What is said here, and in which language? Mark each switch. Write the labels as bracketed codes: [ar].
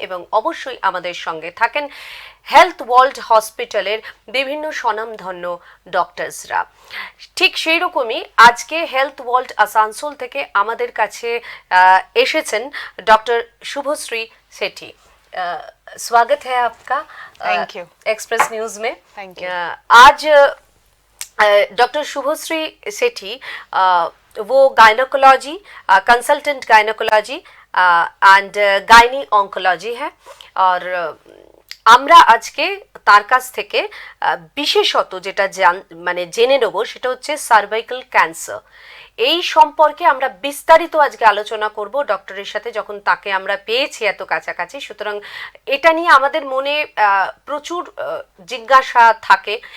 [bn] এবং অবশ্যই আমাদের সঙ্গে থাকেন হেলথ ওয়ার্ল্ড হসপিটালের বিভিন্ন স্বনামধন্য ডক্টরসরা। ঠিক সেই রকমই আজকে হেলথ ওয়ার্ল্ড আসানসোল থেকে আমাদের কাছে এসেছেন डॉक्टर शुभश्री सेठी। [hi] स्वागत है आपका [en] Thank you. [hi] एक्सप्रेस न्यूज में। [en] Thank you. [hi] आज डॉक्टर शुभश्री सेठी वो gynaecology consultant gynaecology and gynae oncology है। [bn] और আমরা আজকে তার কাছ থেকে বিশেষত যেটা মানে জেনে নেব সেটা হচ্ছে সার্ভাইকাল ক্যান্সার। এই সম্পর্কে আমরা বিস্তারিত আজকে আলোচনা করব ডক্টরের সাথে, যখন তাকে আমরা পেয়েছি এত কাছাকাছি। সুতরাং এটা নিয়ে আমাদের মনে প্রচুর জিজ্ঞাসা থাকে।